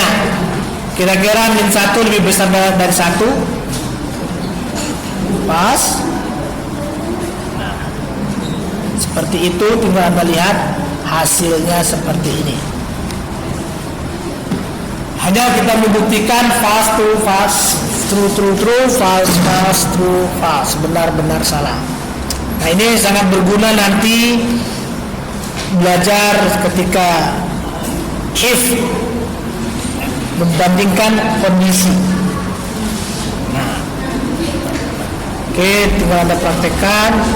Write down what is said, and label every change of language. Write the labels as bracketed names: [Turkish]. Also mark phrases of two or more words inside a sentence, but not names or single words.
[Indonesian] Kira-kira min 1 lebih besar dari 1. Pas. Nah, seperti itu, tinggal Anda lihat hasilnya seperti ini. Hanya kita membuktikan [English] false true false, true true true, false false true false, [Indonesian] benar benar salah. Nah, ini sangat berguna nanti belajar ketika if membandingkan kondisi. Nah, oke, tinggal Anda praktekkan.